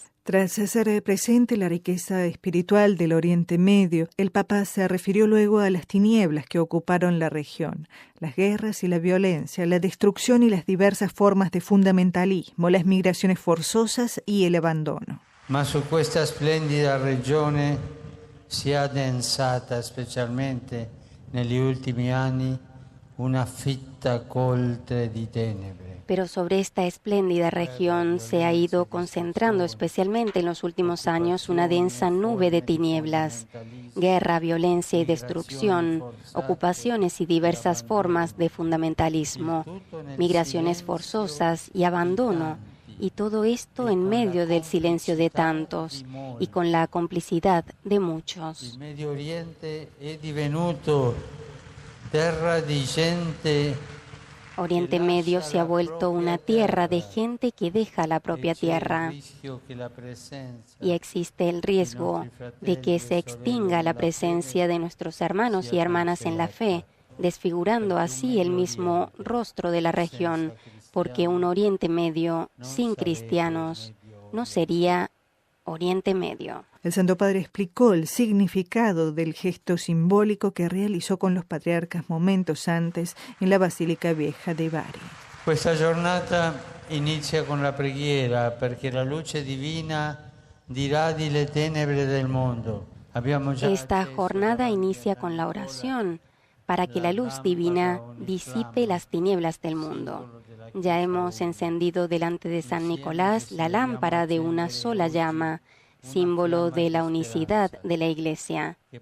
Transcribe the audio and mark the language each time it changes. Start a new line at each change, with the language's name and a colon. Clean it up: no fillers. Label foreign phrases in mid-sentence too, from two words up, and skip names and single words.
Spanish: Tras hacer presente la riqueza espiritual del Oriente Medio, el Papa se refirió luego a las tinieblas que ocuparon la región, las guerras y la violencia, la destrucción y las diversas formas de fundamentalismo, las migraciones forzosas y el abandono.
Italian: Ma su questa splendida regione si è addensata specialmente negli ultimi anni una fitta coltre di tenebre.
Spanish: Pero sobre esta espléndida región se ha ido concentrando especialmente en los últimos años una densa nube de tinieblas, guerra, violencia y destrucción, ocupaciones y diversas formas de fundamentalismo, migraciones forzosas y abandono, y todo esto en medio del silencio de tantos y con la complicidad de muchos.
Italian: Il Medio Oriente è divenuto terra di gente.
Spanish: Oriente Medio se ha vuelto una tierra de gente que deja la propia tierra y existe el riesgo de que se extinga la presencia de nuestros hermanos y hermanas en la fe, desfigurando así el mismo rostro de la región, porque un Oriente Medio sin cristianos no sería Oriente Medio. El Santo Padre explicó el significado del gesto simbólico que realizó con los patriarcas momentos antes en la Basílica Vieja de Bari.
Italian: Questa giornata inizia con la preghiera perché la luce divina diradi le tenebre del mondo.
Spanish: Esta jornada inicia con la oración para que la luz divina disipe las tinieblas del mundo. Ya hemos encendido delante de San Nicolás la lámpara de una sola llama, símbolo de la unicidad de la Iglesia.